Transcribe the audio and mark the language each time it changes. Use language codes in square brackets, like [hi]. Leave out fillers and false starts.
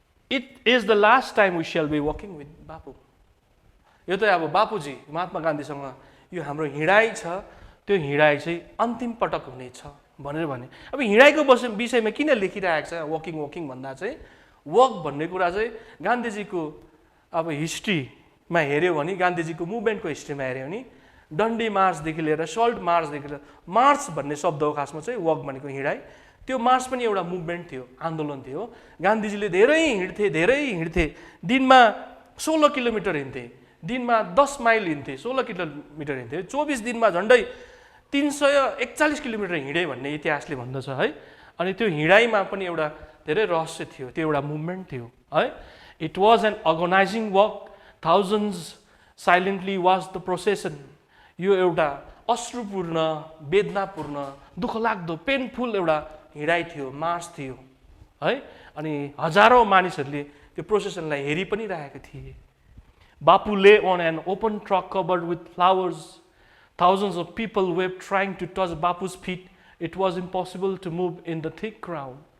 [en] It is the last time we shall be walking with Bapu. [ne] यो त अब बापुजी महात्मा गान्धीसँग यो हाम्रो हिँडाइ छ, त्यो हिँडाइ चाहिँ अन्तिम पटक हुनेछ भनेर भने। अब हिँडाइको विषयमा किन लेखिरहेको छ वकिङ वकिङ भन्दा चाहिँ वक भन्ने कुरा चाहिँ गान्धीजीको अब हिस्ट्रीमा हेऱ्यो भने, गान्धीजीको मुभमेन्टको हिस्ट्रीमा हेऱ्यो भने डन्डी मार्चदेखि लिएर सल्ट मार्चदेखि लिएर मार्च भन्ने शब्द हो खासमा चाहिँ वक भनेको हिँडाइ। त्यो मार्च पनि एउटा मुभमेन्ट थियो, आन्दोलन थियो। गान्धीजीले धेरै हिँड्थे, दिनमा 16 किलोमिटर हिँड्थे, दिनमा 10 माइल हिँड्थे, 16 किलोमिटर हिँड्थे, 24 दिनमा झन्डै 341 किलोमिटर हिँडे भन्ने इतिहासले भन्दछ है। अनि त्यो हिँडाइमा पनि एउटा धेरै रहस्य थियो, त्यो एउटा मुभमेन्ट थियो है। [en] It was an agonizing walk, thousands silently was the procession. [ne] यो एउटा अश्रुपूर्ण, वेदनापूर्ण, दुःखलाग्दो, पेनफुल एउटा हिँडाइ थियो, मार्च थियो है। अनि हजारौँ मानिसहरूले त्यो प्रोसेसनलाई हेरि पनि रहेका थिए। [en] Bapu lay on an open truck covered with flowers. Thousands of people were trying to touch Bapu's feet. It was impossible to move in the thick crowd.